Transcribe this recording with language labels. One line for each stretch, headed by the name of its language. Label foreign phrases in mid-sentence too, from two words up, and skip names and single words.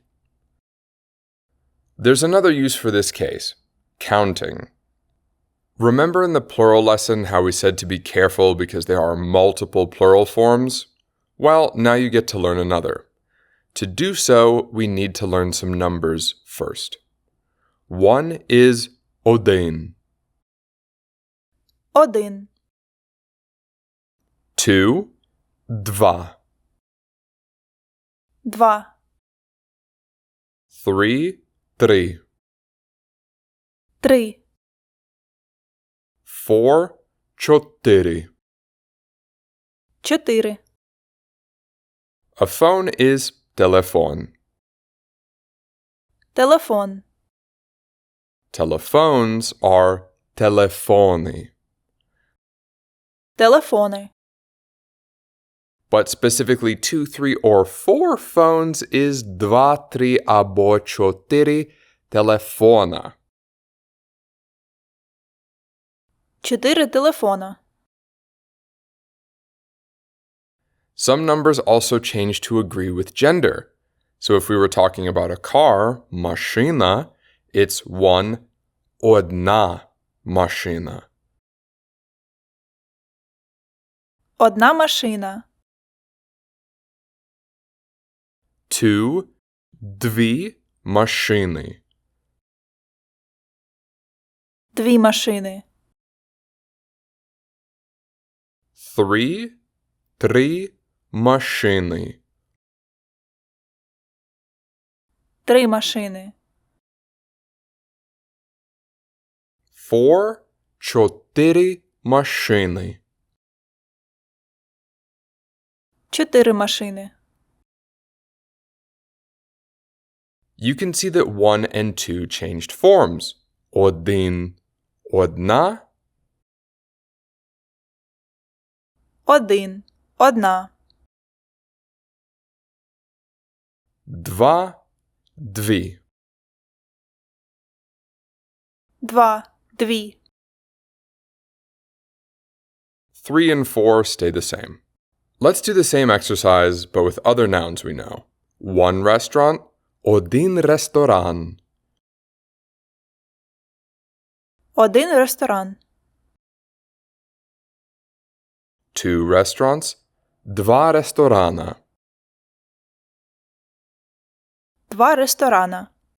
English: There's another use for this case, counting. Remember in the plural lesson how we said to be careful because there are multiple plural forms? Well, now you get to learn another. To do so, we need to learn some numbers first. One is один.
Ukrainian: Один.
English: Two, два.
Ukrainian: Два.
English: Three, три.
Ukrainian: Три.
English: Four, чотири.
Ukrainian: Чотири.
English: A phone is телефон.
Ukrainian: Телефон.
English: Telephones are телефони.
Ukrainian: Телефони.
English: But specifically 2, 3, or 4 phones is 2, 3
Ukrainian: або 4 телефона. 4 телефона.
English: Some numbers also change to agree with gender. So if we were talking about a car, машина, it's 1,
Ukrainian: одна машина. Одна машина. 2, дві машини. 2 машини. 3 машини. 3 машини. 4 машини. 4 машини.
English: You can see that 1 and 2 changed forms.
Ukrainian: Один, одна. 1. Одна. 2, дві. 2. 2.
English: 3 and 4 stay the same. Let's do the same exercise, but with other nouns we know. 1 restaurant,
Ukrainian: один ресторан. 1 ресторан.
English: 2 restaurants,
Ukrainian: два ресторана. 2 ресторана.